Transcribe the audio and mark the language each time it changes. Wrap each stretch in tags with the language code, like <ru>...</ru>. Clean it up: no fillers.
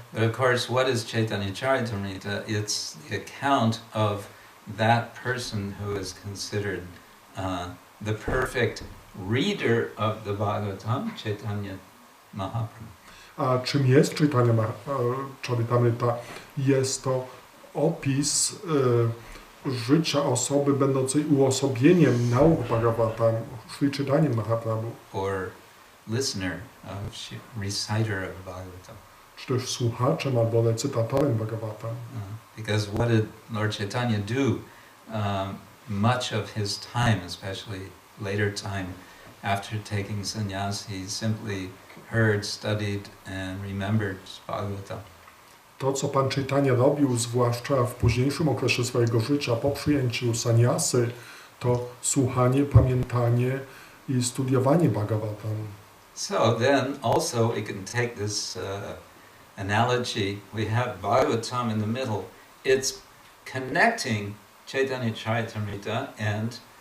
<en>But of course, what is Chaitanya Charitamrita? It's the account of that person who is considered the perfect reader of the Bhagavatam, Chaitanya Mahaprabhu.</en> <pl>A czym jest Chaitanya Charitamrita? Jest to opis życia osoby będącej uosobieniem nauk Bhagavatam, Sri Chaitanya Mahaprabhu.</pl> <en>Or listener, reciter of Bhagavatam.</en> <pl>Czy też słuchaczem albo recytatorem Bhagavatam.</pl> <en>Because what did Lord Chaitanya do much of his time, especially later time, after taking sannyas, he simply heard, studied and remembered Bhagavatam.</en> <pl>To, co Pan Chaitanya robił, zwłaszcza w późniejszym okresie swojego życia, po przyjęciu sannyasy, to słuchanie, pamiętanie i studiowanie Bhagavatam.</pl> <en>So then also we can take this analogy. We have Bhagavatam in the middle. It's connecting Chaitanya Charitamrita and</en>